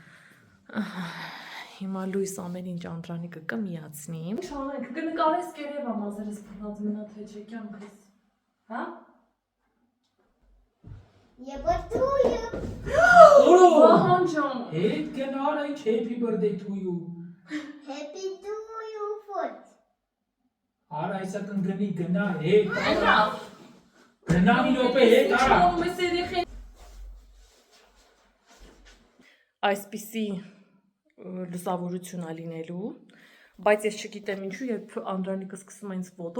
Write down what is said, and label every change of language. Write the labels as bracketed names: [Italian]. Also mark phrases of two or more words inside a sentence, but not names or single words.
[Armenian] Հիմա լույս ամեն ինչ Անդրանիկը կմիացնի։ Ինչ անենք, կնկարես կերևա մազերս բռնած մնա թե չէ կյանքս։ Հա? Վահան ջան։ Հետ գնար այդ [English] happy birthday to you։ Happy to you foot. [Armenian] Արա այսա կնգնի գնա հետ արա։ Գնա մի րոպե հետ արա։ Այսպիսի լուսավորություն ա լինելու, բայց ես չգիտեմ ինչու, երբ Անդրանիկը սկսում է ինձ ֆոտո